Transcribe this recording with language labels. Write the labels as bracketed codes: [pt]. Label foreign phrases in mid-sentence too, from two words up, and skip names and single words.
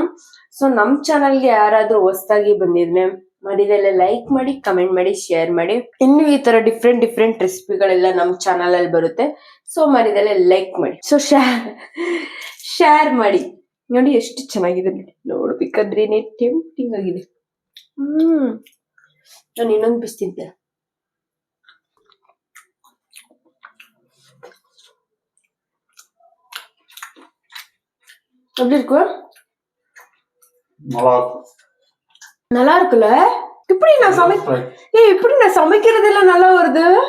[kn] ಸೊ ನಮ್ ಚಾನಲ್ಗೆ ಯಾರಾದ್ರೂ ಹೊಸದಾಗಿ ಬಂದಿದ್ರೆ ಮರಿದೆಲ್ಲ ಲೈಕ್ ಮಾಡಿ, ಕಮೆಂಟ್ ಮಾಡಿ, ಶೇರ್ ಮಾಡಿ. ಇನ್ನು ಈ ತರ [en] different recipes [kn] ನಮ್ ಚಾನಲ್ ಅಲ್ಲಿ ಬರುತ್ತೆ. ಸೊ ಮರಿದೆಲ್ಲ ಲೈಕ್ ಮಾಡಿ, ಸೊ ಶೇರ್ ಮಾಡಿ. ನೋಡಿ ಎಷ್ಟು ಚೆನ್ನಾಗಿದೆ ನೋಡಿ, ನೋಡ್ಬೇಕಾದ್ರೇನೆ ಟೆಂಪ್ಟಿಂಗ್ ಆಗಿದೆ. ನಾನು ಇನ್ನೊಂದು ಪೀಸ್ ತಿಂತೆ. [ta] எப்படி இருக்கு? நல்லா இருக்குல்ல? இப்படி நான் சமைக்கிறதெல்லாம் நல்லா வருது.